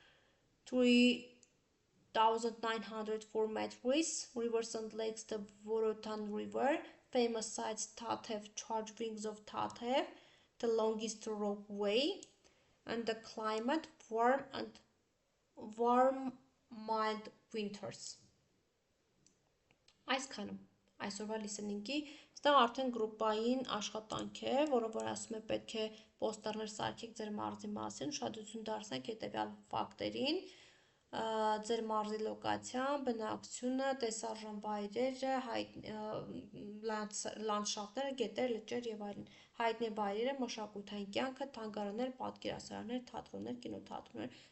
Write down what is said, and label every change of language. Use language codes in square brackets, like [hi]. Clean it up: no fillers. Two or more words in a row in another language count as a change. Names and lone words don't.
[en] 3,904 meters, rivers and lakes, the Vorotan River, famous sites Tatev, charged wings of Tatev, the longest rope way, and the climate, warm mild winters. [hy] Այսքանը այսօրվա listening-ի, ստեղ արդեն գրուպային աշխատանք է, որը որ ասում է պետք է պոստերներ սարքեք ձեր մարզի մասին, ուշադրություն դարձնեք հետևյալ ֆակտերին, ձեր մարզի լոկացիան, բնակչությունը, տեսարժան վայրերը, լանդշաֆտները, գետեր, լճեր եւ այլն, հայտնի վայրերը, մշակութային կյանքը, թանգարաններ, պատկերասրահներ, թատրոններ, կինոթատրոններ,